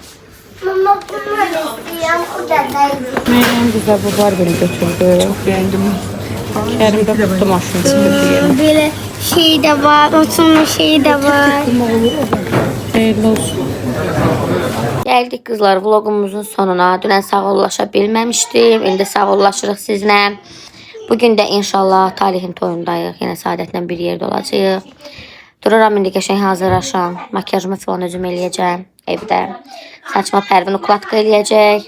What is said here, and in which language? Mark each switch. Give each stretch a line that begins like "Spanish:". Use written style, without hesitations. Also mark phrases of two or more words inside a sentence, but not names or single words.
Turkish: Mama bunu istiyorum. O da değil. Meryem güzel bu Barbie'ni götürdü. Çok beğendim. Kerim de tuttu maşını çıkırdı yerine. Böyle şey de var. Oturma şeyi de var. Hayırlı olsun. Geldik kızlar vlogumuzun sonuna.
Azerbaijani: Dünən sağollaşa bilməmişdim. İndi sağollaşırıq sizlə. Bugün də inşallah Talih'in toyundayıq. Yenə Saadətlə bir yerdə olacağıq. Dururam indi qəşəng hazırlaşam. Makyajımı falan özüm eləyəcəm evdə. Saçma Pərvin ukladka eləyəcək.